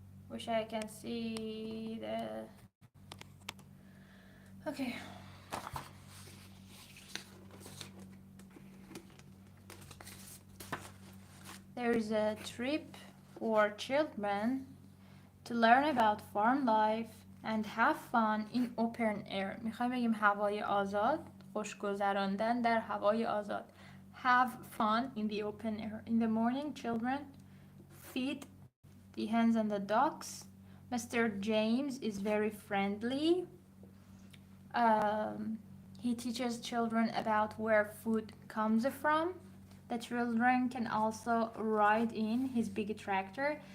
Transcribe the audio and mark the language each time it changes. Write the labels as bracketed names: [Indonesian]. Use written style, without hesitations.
[English] Wish I can see the... Okay. There is a trip for children to learn about farm life and have fun in open air. [Persian] میخوایم بگیم هوای آزاد، خوش گذراندن در هوای آزاد. [English] Have fun in the open air. In the morning, children feed the hens and the ducks. Mr. James is very friendly. He teaches children about where food comes from. The children can also ride in his big tractor.